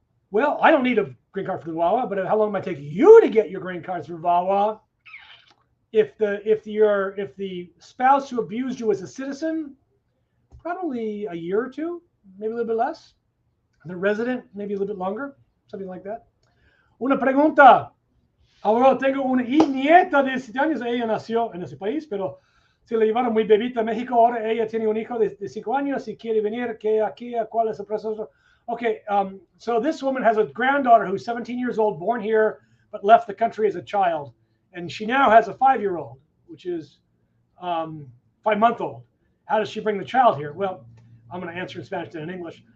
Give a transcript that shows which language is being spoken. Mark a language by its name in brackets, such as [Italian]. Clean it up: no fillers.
[English] Well, I don't need a green card through VAWA, but how long it might take you to get your green card through VAWA? If the spouse who abused you was a citizen, probably a year or two, maybe a little bit less. The resident, maybe a little bit longer, something like that. [Spanish] Una pregunta. Ahora tengo una nieta de 7 años. Ella nació en ese país, pero se la llevaron muy bebita a México. Ahora ella tiene un hijo de 5 años y quiere venir. ¿Cuál es el proceso? [English] Okay, so this woman has a granddaughter who's 17 years old, born here, but left the country as a child. And she now has a 5-year-old, which is 5-month-old. How does she bring the child here? Well, I'm going to answer in Spanish than in English.